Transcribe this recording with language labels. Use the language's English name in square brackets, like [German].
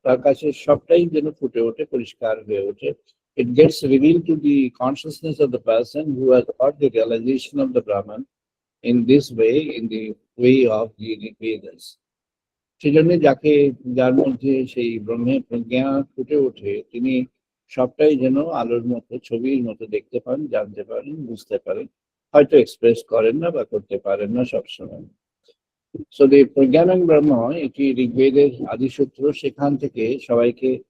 [Bangla] তার কাছে সবটাই যেন ফুটে ওঠে পরিষ্কার হয়ে ওঠে. [English] It gets revealed to the consciousness of the person who has got the realization of the Brahman in this way, in the way of the Vedas. [Bangla] সেজন্য যার মধ্যে সেই ব্রহ্মের প্রজ্ঞা ফুটে ওঠে তিনি সবটাই যেন আলোর মতো ছবির মতো দেখতে পান জানতে পারেন বুঝতে পারেন হয়তো এক্সপ্রেস করেন না বা করতে পারেন না সবসময় [English] so the [Bangla] প্রজ্ঞানং ব্রহ্ম এটি ঋগ্বেদের আদিসূত্র সেখান থেকে সবাইকে